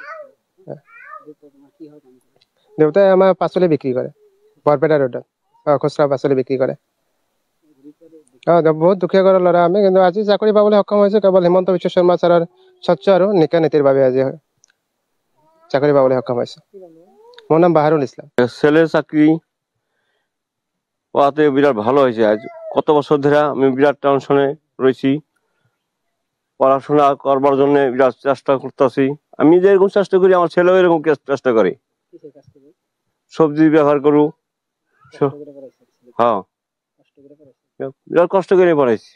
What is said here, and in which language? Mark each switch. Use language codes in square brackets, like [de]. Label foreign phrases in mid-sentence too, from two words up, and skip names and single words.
[as] দেউতাই আমাৰ পাচলি বিক্ৰী কৰে বৰপেটা ৰোডত। খুচৰা পাচলি বিক্ৰী কৰে। বহুত দুখীয়া ঘৰৰ ল'ৰা আমি, কিন্তু আজি চাকৰি পাবলৈ সক্ষম হৈছোঁ কেৱল হিমন্ত বিশ্ব শৰ্মা ছাৰৰ স্বচ্ছ আৰু নিকা নীতিৰ বাবে আজি চাকৰি পাবলৈ সক্ষম হৈছোঁ। মোৰ নাম বাহাৰুল ইছলাম। [bn] ছেলের চাকরি পাওয়াতে বিরাট ভালো হয়েছে। আজ কত বছর ধরে আমি বিরাট টেনশনে রয়েছি। পড়াশোনা করবার জন্য বিরাট চেষ্টা করতেছি। আমি যেরকম চেষ্টা করি আমার ছেলেও এরকম চেষ্টা করে। সবজি ব্যবহার করু। হ্যাঁ, বিরাট কষ্ট করে পড়াইছি।